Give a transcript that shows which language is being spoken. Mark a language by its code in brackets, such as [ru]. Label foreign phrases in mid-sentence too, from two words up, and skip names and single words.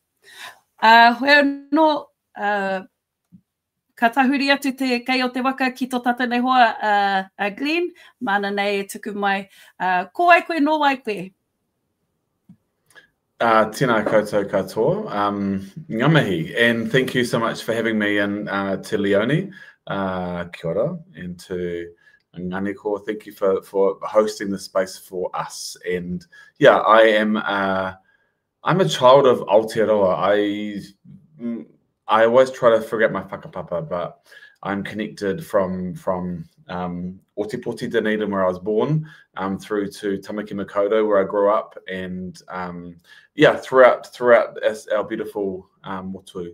[mi] Hoi anō, ka tahuri atu te kei o te waka ki tō tātou nei hoa, Glenn, mana nei e tuku mai, ko wai koe, no wai koe. Tēnā koutou katoa, ngā mihi, [en] and thank you so much for having me in to Leone, [mi] kia ora, [en] and to Nganiko, thank you for hosting the space for us. And yeah, I'm a child of Aotearoa. I always try to forget my whakapapa, but I'm connected from Otipoti, Dunedin, where I was born, through to Tamaki Makaurau, where I grew up, and yeah, throughout our beautiful motu.